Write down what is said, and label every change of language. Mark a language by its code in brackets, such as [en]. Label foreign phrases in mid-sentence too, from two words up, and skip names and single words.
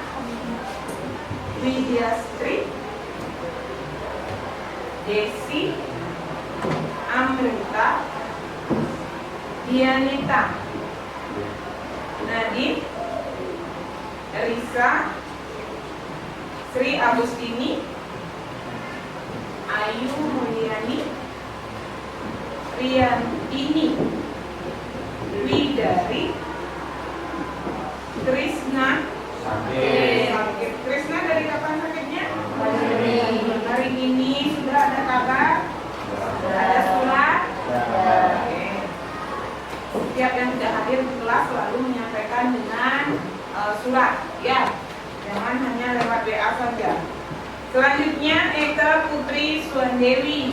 [id] Widyastri, Desi, Amrita, Dianita, Nadine, Risa, Sri Agustini, Ayu Mulyani, Riantini, Widari, Krisna. Sakit. Krisna dari kapan sakitnya? Hari ini sudah ada kabar? Ada surat? Oke. Setiap yang tidak hadir di kelas selalu menyampaikan dengan surat, ya. Jangan hanya lewat WA saja. Selanjutnya Eka Putri Suandewi.